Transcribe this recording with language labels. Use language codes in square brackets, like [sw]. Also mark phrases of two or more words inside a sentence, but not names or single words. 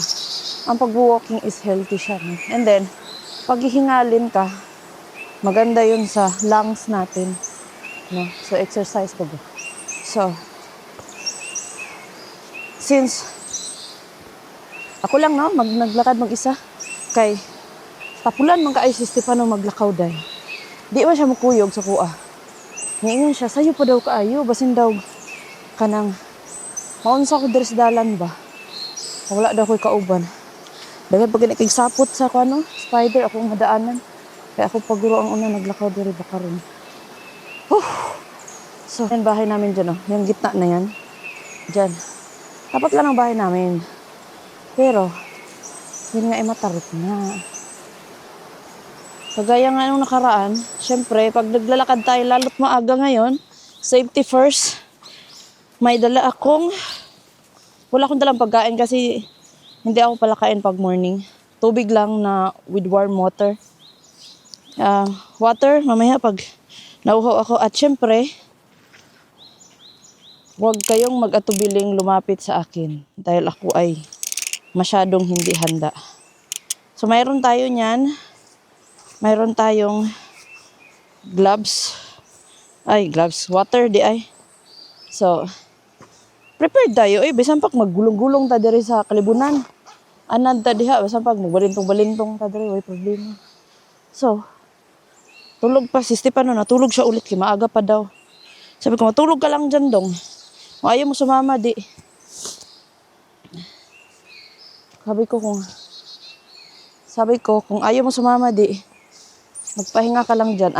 [tl] Ang pag-walking is healthy siya. No? And then, pag hihingalin ka, maganda yun sa lungs natin. No? So, exercise ko. So, since ako lang, no, naglakad mag-isa, [ceb] kay tapulan man kaay si Stefano maglakaw day. Di man siya mukuyog sa kuha. Niingon siya, sayo pa daw kaayo, basin daw kanang maunsa ko diri sa dalan ba? Wala daw ko'y kauban. Dahil pag kay sapot sa kano, spider akong madaanan. Kaya ako paguro ang una naglakaw diri bakaron. [tl] So, yung bahay namin dyan, oh. Yung gitna na yan. Dyan. Tapat lang ang bahay namin. Pero, yun nga ay matarot na. Kagaya nga nung nakaraan, syempre, pag naglalakad tayo lalo't maaga ngayon, [en] safety first. [tl] May dala akong, wala akong dalang pagkain kasi hindi ako palakain pag morning. Tubig lang na [en] with warm water. [tl] Water, mamaya pag nauhaw ako. At syempre, huwag kayong mag-atubiling lumapit sa akin dahil ako ay masyadong hindi handa. So, mayroon tayo niyan. Mayroon tayong gloves. [ceb] Water di ay. [tl] So, prepared tayo. [ceb] Bisan pag maggulong-gulong ta diri sa kalibunan. Anad ta diha, bisan pag magbalintong-balintong ta diri, way problema. [tl] So, tulog pa si Stefano, natulog siya ulit, kaya maaga pa daw. Sabi ko, matulog ka lang dyan dong. Ayaw mo sumama, di. Sabi ko, kung ayaw mo sumama, di, magpahinga ka lang dyan.